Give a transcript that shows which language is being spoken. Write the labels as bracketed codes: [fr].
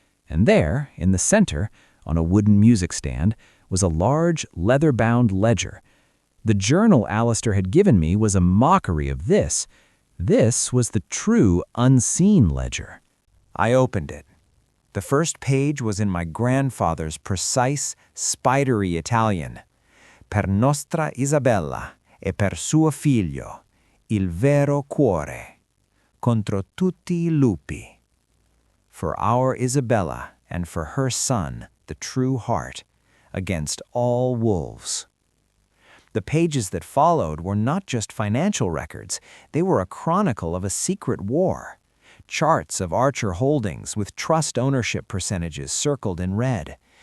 [en] And there, in the center, on a wooden music stand, was a large, leather-bound ledger. The journal Alistair had given me was a mockery of this. This was the true, unseen ledger. I opened it. The first page was in my grandfather's precise, spidery Italian. [it] Per nostra Isabella e per suo figlio, il vero cuore, contro tutti I lupi. [en] For our Isabella and for her son, the true heart, against all wolves. The pages that followed were not just financial records, they were a chronicle of a secret war. Charts of Archer holdings with trust ownership percentages circled in red.